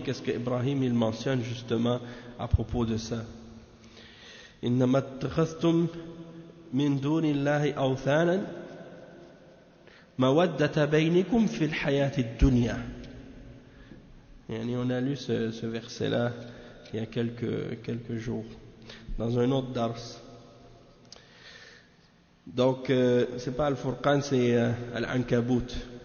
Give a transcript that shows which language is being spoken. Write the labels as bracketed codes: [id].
[fr] Qu'est-ce que Ibrahim il mentionne justement à propos de ça? [ar] إنما اتخذتم من دون الله أوثانا مودة بينكم في الحياة الدنيا. [fr] On a lu ce verset-là il y a quelques jours dans un autre dars. Donc c'est pas Al-Furqan, c'est Al-Ankabut.